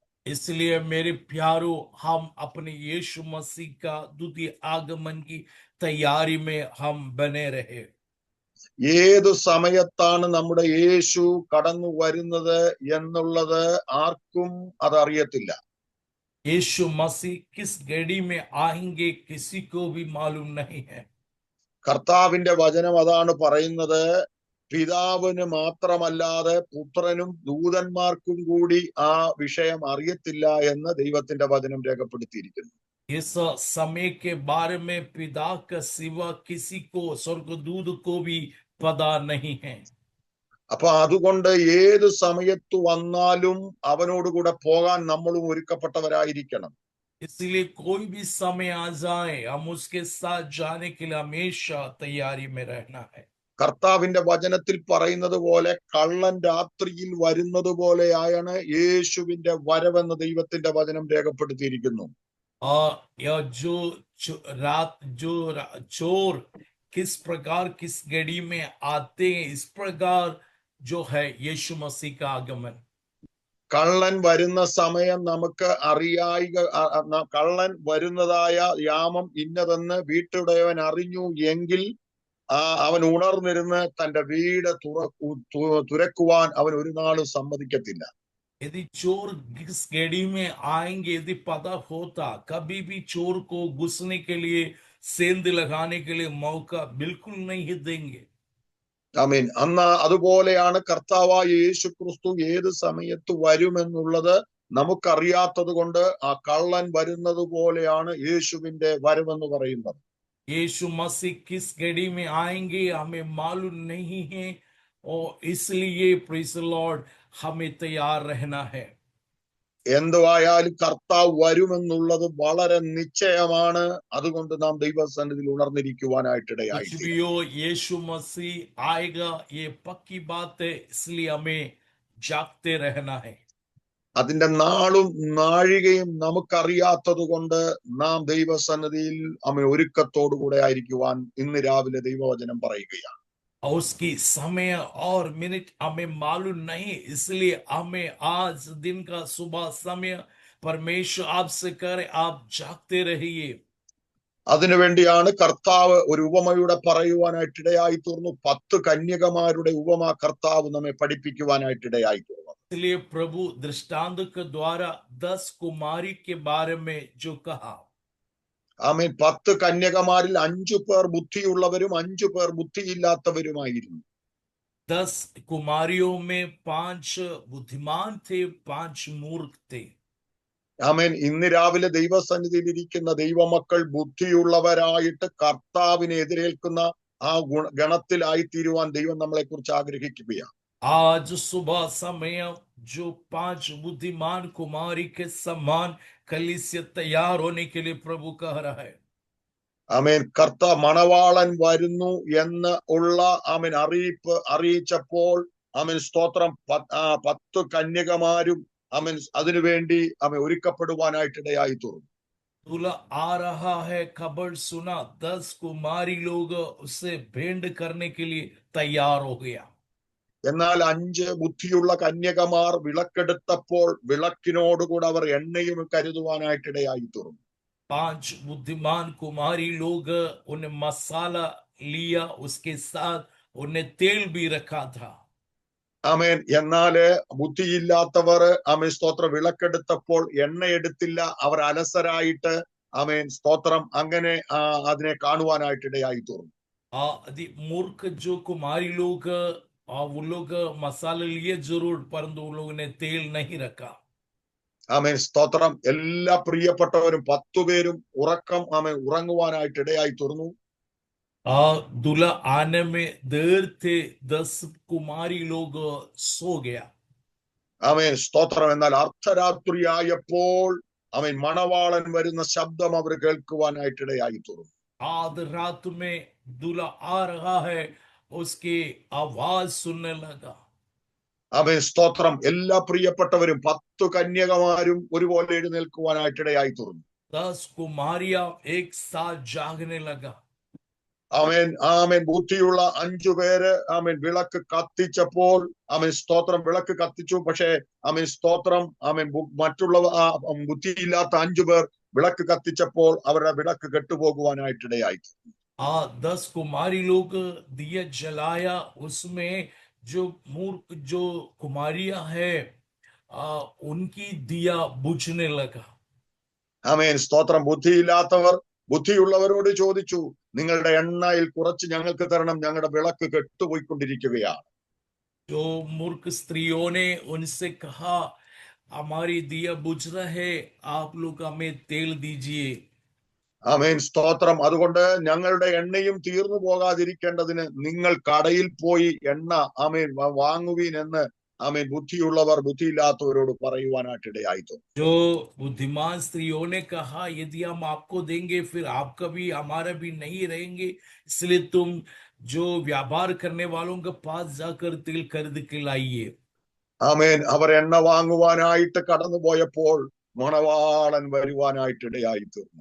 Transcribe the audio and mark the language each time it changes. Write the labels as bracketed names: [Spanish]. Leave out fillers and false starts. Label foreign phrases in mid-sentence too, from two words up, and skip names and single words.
[Hindi] इसलिए मेरे प्यारो, हम अपने यीशु मसीह का द्वितीय आगमन की तैयारी में हम बने रहे। [Malayalam] ഏതു സമയത്താണ് നമ്മുടെ യേശു കടന്നു വരുന്നത് എന്നുള്ളത് ആർക്കും അതറിയത്തില്ല. [Hindi] यीशु मसीह किस घड़ी में आएंगे किसी को भी मालूम नहीं है। [Malayalam] കർത്താവിന്റെ വചനം അതാണ് പറയുന്നത്, പിതാവിന് മാത്രമല്ലാതെ പുത്രനും ദൂതന്മാർക്കും കൂടി ആ വിഷയം അറിയത്തില്ല എന്ന് ദൈവത്തിന്റെ വചനം രേഖപ്പെടുത്തിയിരിക്കുന്നു. [Hindi] इस समय के बारे में पिता का सिवा किसी को, स्वर्गदूत को भी पता नहीं है। [Malayalam] അപ്പൊ അതുകൊണ്ട് ഏത് സമയത്ത് വന്നാലും അവനോടുകൂടെ പോകാൻ നമ്മളും ഒരുക്കപ്പെട്ടവരായിരിക്കണം. [Hindi] इसलिए कोई भी समय आ जाए, हम उसके साथ जाने के लिए हमेशा तैयारी में रहना है। [Malayalam] കർത്താവിന്റെ വചനത്തിൽ പറയുന്നത് പോലെ കള്ളൻ രാത്രിയിൽ വരുന്നത് പോലെയാണ് യേശുവിന്റെ വരവെന്ന് ദൈവത്തിന്റെ വചനം രേഖപ്പെടുത്തിയിരിക്കുന്നു. [Hindi] और यह चोर किस प्रकार किस घड़ी में आते हैं, इस प्रकार जो है यीशु मसीह का आगमन। [Malayalam] കള്ളൻ വരുന്ന സമയം നമുക്ക് കള്ളൻ വരുന്നതായ യാമം ഇന്നതെന്ന് വീട്ടുടയവൻ അറിഞ്ഞു എങ്കിൽ അവൻ ഉണർന്നിരുന്ന് തന്റെ വീട് തുറക്കുവാൻ അവൻ ഒരു നാളും സമ്മതിക്കത്തില്ല. [Hindi] यदि चोर किस घड़ी में आएंगे, यदि पता होता, कभी भी चोर को घुसने के लिए, सेंध लगाने के लिए मौका बिल्कुल नहीं देंगे। [Malayalam] ആമേൻ. അതുപോലെയാണ് കർത്താവായ യേശു ക്രിസ്തു ഏത് സമയത്ത് വരുമെന്നുള്ളത് നമുക്കറിയാത്തത് കൊണ്ട് ആ കള്ളൻ വരുന്നത് പോലെയാണ് യേശുവിന്റെ വരവെന്ന് പറയുന്നത്. [Hindi] यीशु मसीह किस घड़ी में आएंगे हमें मालूम नहीं है, और इसलिए [English] praise the Lord [Hindi] हमें तैयार रहना है। [Malayalam] എന്തുവായാലും കർത്താവ് വരുമെന്നുള്ളത് വളരെ നിശ്ചയമാണ്. അതുകൊണ്ട് നാം ദൈവസന്നിധിയിൽ ഉണർന്നിരിക്കുവാനായിട്ടിടയായി. [Hindi] यीशु मसीह आएगा, ये पक्की बात है, इसलिए हमें जागते रहना है। [Malayalam] അതിന്റെ നാളും നാഴികയും നമുക്കറിയാത്തത് കൊണ്ട് നാം ദൈവസന്നിധിയിൽ ഒരുക്കത്തോടുകൂടെ ആയിരിക്കുവാൻ ഇന്ന് രാവിലെ ദൈവവചനം പറയുകയാണ്. [Hindi] और उसकी समय और मिनट हमें मालूम नहीं, इसलिए हमें आज दिन का सुबह समय परमेश्वर आपसे करे, आप जागते रहिए। [Malayalam] അതിനുവേണ്ടിയാണ് കർത്താവ് ഒരു ഉപമയുടെ പറയുവാനായിട്ടിടയായി തീർന്നു. 10 കന്യകമാരുടെ ഉപമ കർത്താവ് നമ്മെ പഠിപ്പിക്കുവാനായിട്ടിടയായി തീർന്നു. [Hindi] इसलिए प्रभु दृष्टांत के द्वारा 10 कुमारी के बारे में जो कहा, [Malayalam] ആമേൻ 10 കന്യകമാരിൽ 5 പേർ ബുദ്ധിയുള്ളവരും 5 പേർ ബുദ്ധിയില്ലാത്തവരുമായിരുന്നു. [Hindi] 10 कुमारियों में 5 बुद्धिमान थे, 5 मूर्ख थे। [Malayalam] ആമേൻ ഇന്ന് രാവിലെ ദൈവസന്നിധിയിൽ ഇരിക്കുന്ന ദൈവമക്കൾ ബുദ്ധിയുള്ളവരായിട്ട് കർത്താവിനെ എതിരേൽക്കുന്ന ആ ഗണത്തിലായി തീരുവാൻ ദൈവം നമ്മളെ കുറിച്ച് ആഗ്രഹിക്കുകയാണ്. [Hindi] आज सुबह समय जो 5 बुद्धिमान कुमारी के समान कलीसिया तैयार होने के लिए प्रभु कह रहा है। [Malayalam] ആമേൻ മണവാളൻ വരുന്നു എന്ന് ഉള്ള ആമേൻ അറിയിച്ചപ്പോൾ ആമേൻ സ്തോത്രം 10 കന്യകമാരും ആമേൻ അതിനുവേണ്ടി ആമേൻ ഒരുക്കപ്പെടുവാനായിട്ടിടയായി തീർന്നു. [Hindi] दूल्हा आ रहा है, खबर सुना, 10 कुमारी लोग उसे भेंट करने के लिए तैयार हो गया। [Malayalam] എന്നാൽ 5 ബുദ്ധിയുള്ള കന്യകമാർ വിളക്കെടുത്തപ്പോൾ വിളക്കിനോടുകൂടെ അവർ എണ്ണയും കരുതുവാനായിട്ടിടയായി തീർന്നു. [Hindi] 5 बुद्धिमान कुमारी लोग उन्हें मसाला लिया, उसके साथ उन्हें तेल भी रखा था। [Malayalam] ആമേൻ എന്നാല് ബുദ്ധിയില്ലാത്തവർ ആമേൻ സ്തോത്രം വിളക്കെടുത്തപ്പോൾ എണ്ണ എടുത്തില്ല. അവർ അലസരായിട്ട് ആമേൻ സ്തോത്രം അങ്ങനെ അതിനെ കാണുവാനായിട്ടിടയായി തീർന്നു. [Hindi] मूर्ख जो कुमारी लोग वो लोग मसाले लिए जरूर, परंतु उन लोगों ने तेल नहीं रखा। [Malayalam] ആമേൻ സ്തോത്രം എല്ലാ പ്രിയപ്പെട്ടവരും 10 പേരും ഉറങ്ങുവാനായിട്ടിടയായി തീർന്നു. [Hindi] दूल्हा आने में देर थे, 10 कुमारी लोग सो गया। [Malayalam] ആമേൻ സ്തോത്രം എന്നാൽ അർദ്ധരാത്രിയായപ്പോൾ ആമേൻ മണവാളൻ വരുന്ന ശബ്ദം അവർ കേൾക്കുവാനായിട്ടിടയായി തീർന്നു. [Hindi] आध रात में दूल्हा आ रहा है, उसकी आवाज सुनने लगा। [Malayalam] ആമേൻ സ്തോത്രം എല്ലാ പ്രിയപ്പെട്ടവരും 10 കന്യകമാരും ഒരുപോലെ എഴുന്നേൽക്കുവാനായിട്ടിടയായി തീർന്നു. [Hindi] 10 कुमारियां एक साथ जागने लगा। [Malayalam] ആമേൻ ബുദ്ധിയുള്ള 5 പേര് ആമേൻ വിളക്ക് കത്തിച്ചപ്പോൾ ആമേൻ സ്തോത്രം വിളക്ക് കത്തിച്ചു. പക്ഷേ ആമേൻ സ്തോത്രം ആമേൻ മറ്റുള്ള ബുദ്ധിയില്ലാത്ത 5 പേർ വിളക്ക് കത്തിച്ചപ്പോൾ അവരുടെ വിളക്ക് കെട്ടുപോകുവാനായിട്ടിടയായി. [Hindi] 10 कुमारी लोग दिया जलाया, उसमें जो मूर्ख जो कुमारियां है उनकी दिया बुझने लगा। [Malayalam] ആമേൻ സ്തോത്രം ബുദ്ധിയില്ലാത്തവർ ബുദ്ധിയുള്ളവരോട് ചോദിച്ചു, നിങ്ങളുടെ എണ്ണയിൽ കുറച്ച് ഞങ്ങൾക്ക് തരണം, ഞങ്ങളുടെ വിളക്ക് കെട്ടുപോയിക്കൊണ്ടിരിക്കുകയാണ്. [Hindi] जो मूर्ख स्त्रियों ने उनसे कहा, हमारी दिया बुझ रहे, आप लोग हमें तेल दीजिए। [Malayalam] ആമേൻ സ്തോത്രം അതുകൊണ്ട് ഞങ്ങളുടെ എണ്ണയും തീർന്നു പോകാതിരിക്കേണ്ടതിന് നിങ്ങൾ കടയിൽ പോയി എണ്ണ ആമേൻ വാങ്ങുവീൻ എന്ന് ആമേൻ ബുദ്ധിയുള്ളവർ ബുദ്ധിയില്ലാത്തവരോട് പറയുവാനായിട്ടിടയായി. [Hindi] जो बुद्धिमान स्त्रियों ने कहा, यदि हम आपको देंगे फिर आप कभी हमारा भी नहीं रहेंगे, इसलिए तुम जो व्यापार करने वालों के पास जाकर तेल खरीद के लाइए। [Malayalam] ആമേൻ അവർ എണ്ണ വാങ്ങുവാനായിട്ട് കടന്നു പോയപ്പോൾ മണവാളൻ വരുവാനായിട്ടിടയായി തീർന്നു.